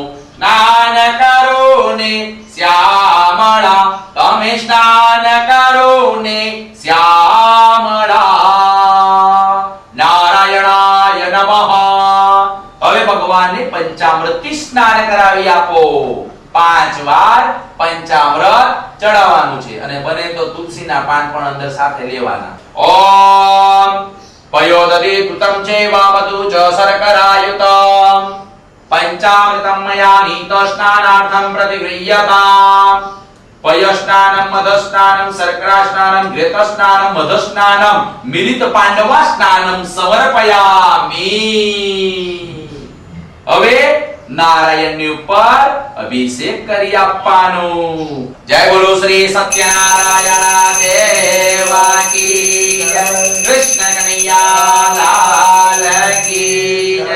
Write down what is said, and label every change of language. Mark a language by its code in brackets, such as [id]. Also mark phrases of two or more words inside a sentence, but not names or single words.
[gu] સ્નાન કરો ને શ્યામળા, તમે સ્નાન કરો ને શ્યામળા. [sa] નારાયણાય નમઃ. [gu] હવે ભગવાનને પંચામૃતથી સ્નાન કરાવી આપો. 5 વાર પંચામૃત ચડાવવાનું છે અને બને તો તુલસીના પાન પણ અંદર સાથે લેવાના. [sa] ઓમ पयोदधि कृतं चैवामधु च शर्करायुतं पंचामृतं मया नीतस्नानार्थं प्रतिगृह्यताम् पयस्नानं मधस्नानं शर्करास्नानं घृतस्नानं मधस्नानं मिलित पांडवा स्नानं समर्पयामि। [gu] હવે નારાયણની ઉપર અભિષેક કરી આપવાનો। જય બોલો [hi] श्री सत्यनारायण देवा की जय, कृष्ण कन्हैया लाल की जय।